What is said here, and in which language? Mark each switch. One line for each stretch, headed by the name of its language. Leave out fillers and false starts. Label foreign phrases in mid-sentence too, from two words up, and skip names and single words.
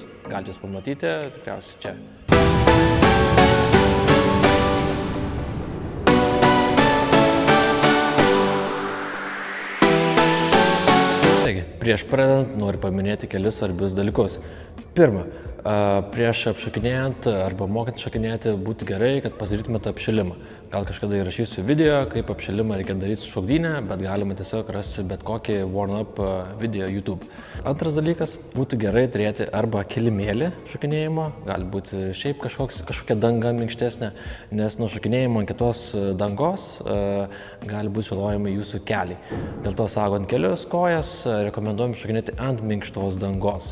Lithuanian: Galite jūs pamatyti tikriausiai čia. Taigi, prieš pradedant noriu paminėti kelis svarbius dalykus. Pirma, prieš apšokinėjant arba mokant šokinėti būtų gerai, kad pasidarytumėte apšilimą. Gal kažkada įrašysiu video, kaip apšilimą reikia daryti su šokdynė, bet galima tiesiog rasti bet kokį warm-up video YouTube. Antras dalykas, būtų gerai turėti arba kilimėlį šokinėjimo, gali būti šiaip kažkokia danga minkštesnė, nes nuo šokinėjimo ant kitos dangos gali būti žalojami jūsų keliai. Dėl to saugant kelius kojas, rekomenduojam šokinėti ant minkštos dangos.